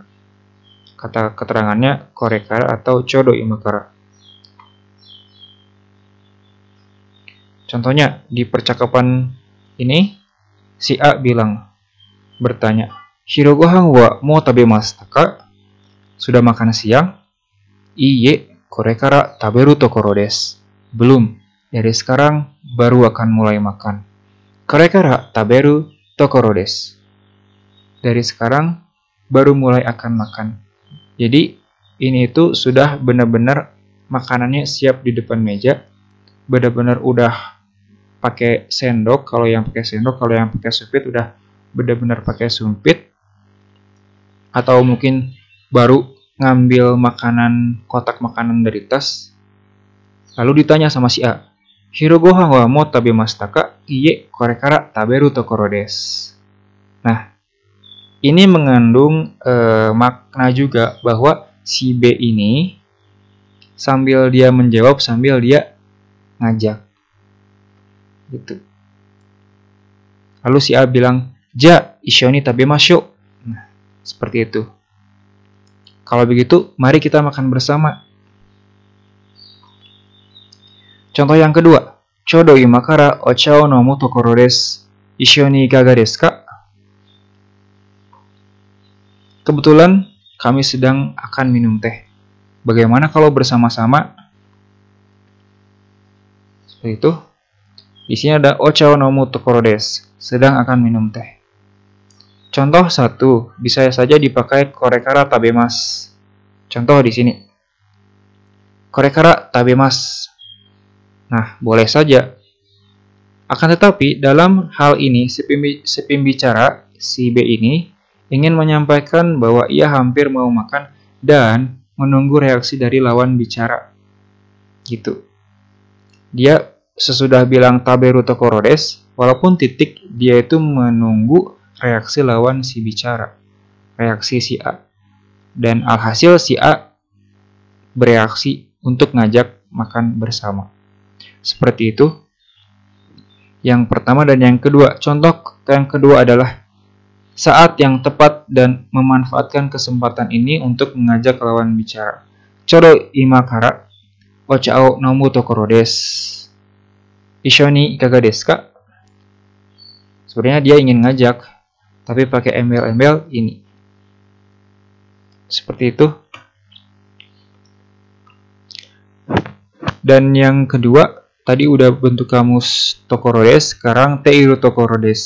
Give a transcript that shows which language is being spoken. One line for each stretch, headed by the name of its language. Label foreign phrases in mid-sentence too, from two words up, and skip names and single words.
Indonesian: Kata keterangannya korekara atau
Japanese: ちょうど今から.
Indonesian: Contohnya di percakapan ini, si A bertanya,
Japanese: "昼ご飯はもう食べますか?"
Indonesian: Sudah makan siang?
Japanese: いいえ、これから食べるところです.
Indonesian: Belum, dari sekarang baru akan mulai makan.
Japanese: これから食べるところです.
Indonesian: Dari sekarang baru mulai akan makan. Jadi, ini itu sudah benar-benar makanannya siap di depan meja. Benar-benar udah pakai sendok, kalau yang pakai sendok, kalau yang pakai sumpit udah benar-benar pakai sumpit, atau mungkin baru ngambil makanan, kotak makanan dari tas, lalu ditanya sama si A,
Japanese: "昼ご飯はもう食べますか?" "いいえ、これから食べるところです."
Indonesian: Nah, ini mengandung makna juga bahwa si B ini sambil dia menjawab, sambil dia ngajak. Gitu. Lalu si A bilang,
Japanese: "じゃ、一緒に食べましょう."
Indonesian: Nah, seperti itu. Kalau begitu, mari kita makan bersama. Contoh yang kedua,
Japanese: ちょうど今からお茶を飲むところです. 一緒にいかがですか?
Indonesian: Kebetulan kami sedang akan minum teh. Bagaimana kalau bersama-sama? Seperti itu. Di sini ada
Japanese: お茶を飲むところです,
Indonesian: sedang akan minum teh. Contoh 1, bisa saja dipakai
Japanese: これから食べます.
Indonesian: Contoh di sini.
Japanese: これから食べます.
Indonesian: Nah, boleh saja. Akan tetapi, dalam hal ini, si pembicara, si B ini, ingin menyampaikan bahwa ia hampir mau makan dan menunggu reaksi dari lawan bicara. Gitu. Dia sesudah bilang
Japanese: 食べるところです,
Indonesian: walaupun titik, dia itu menunggu reaksi lawan si bicara, reaksi si A. Dan alhasil si A bereaksi untuk ngajak makan bersama. Seperti itu. Yang pertama dan yang kedua. Contoh yang kedua adalah saat yang tepat dan memanfaatkan kesempatan ini untuk mengajak lawan bicara.
Japanese: ちょうど今からお茶を飲むところです. 一緒にいかがですか?
Indonesian: Sebenarnya dia ingin ngajak, tapi pakai embel-embel ini. Seperti itu. Dan yang kedua, tadi udah bentuk kamus tokorodes, sekarang
Japanese: ているところです.